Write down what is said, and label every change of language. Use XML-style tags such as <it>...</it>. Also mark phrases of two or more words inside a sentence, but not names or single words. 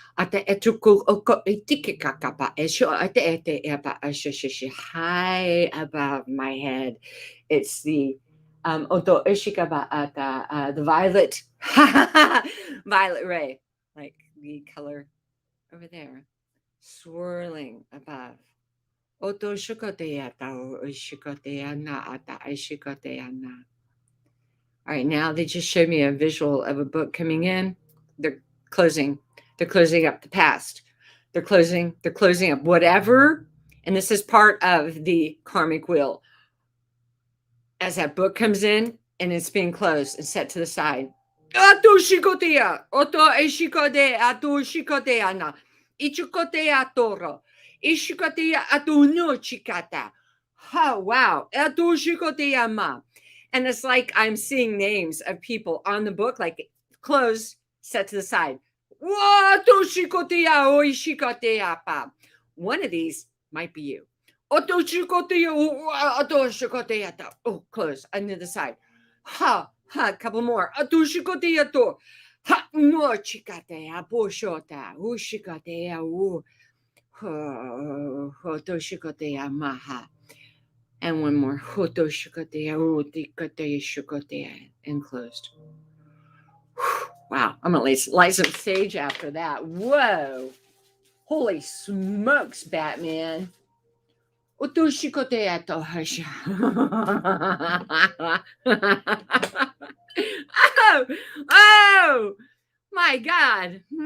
<en>High above my head. It's the the violet violet ray, like the color over there, swirling above. Oto shikoteata o shikoteana ata shikoteana. All right, now they just showed me a visual of a book coming in. They're closing. They're closing up the past. They're closing up whatever. And this is part of the karmic wheel. As that book comes in and it's being closed and set to the side. Ato shikotea. Oto eshikode ato shikoteana. Ichukotea toro. Ishikotea ato no chikata. Oh, wow. Ato shikotea ma. And it's like I'm seeing names of people on the book, like closed, set to the side. One of these might be you. Oh, close, under the side. Ha, couple more. Ha, no chikatea, boshota, ushikatea, maha. And one more. And closed. Wow. I'm going to light some sage after that. Whoa. Holy smokes, Batman. Oh, my God.</en>